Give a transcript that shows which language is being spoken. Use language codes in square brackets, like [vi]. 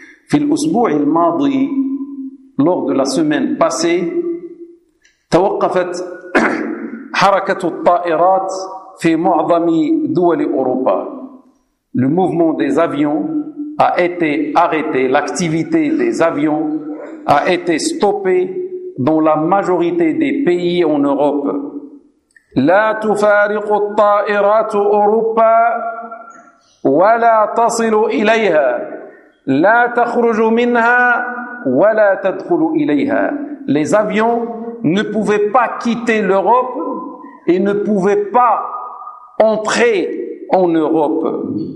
[ar] في الأسبوع الماضي [fr] lors de la semaine passée [ar] توقفت حركة الطائرات في معظم دول أوروبا. [fr] Le mouvement des avions a été arrêté, l'activité des avions a été stoppée dans la majorité des pays en Europe. [ar] لا تفارق الطائرات أوروبا ولا تصل إليها لا تخرج منها ولا تدخل إليها. [fr] Les avions ne pouvaient pas quitter l'Europe et ne pouvaient pas entrer en Europe.